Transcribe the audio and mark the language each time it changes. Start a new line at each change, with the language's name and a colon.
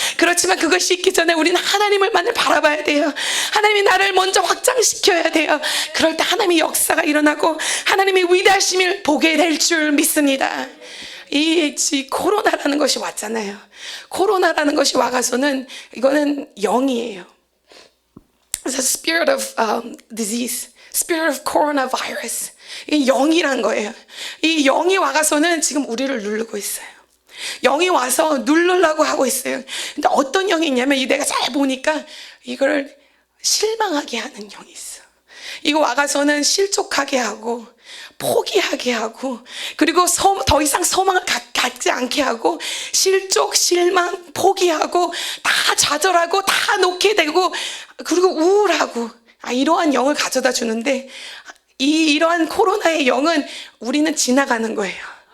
Korean: 그렇지만 그것이 있기 전에 우리는 하나님을만을 바라봐야 돼요. 하나님이 나를 먼저 확장시켜야 돼요. 그럴 때 하나님의 역사가 일어나고 하나님의 위대하심을 보게 될 줄 믿습니다. 이 코로나라는 것이 왔잖아요. 코로나라는 것이 와가서는 이거는 영이에요.
English: It's a spirit of disease, spirit of coronavirus.
Korean: 이 영이란 거예요. 이 영이 와가서는 지금 우리를 누르고 있어요. 영이 와서 누르려고 하고 있어요. 근데 어떤 영이 있냐면 내가 잘 보니까 이걸 실망하게 하는 영이 있어. 이거 와가서는 실족하게 하고 포기하게 하고, 그리고 더 이상 소망을 갖지 않게 하고, 실족, 실망, 포기하고, 다 좌절하고, 다 놓게 되고, 그리고 우울하고, 이러한 영을 가져다 주는데, 이러한 코로나의 영은 우리는 지나가는 거예요.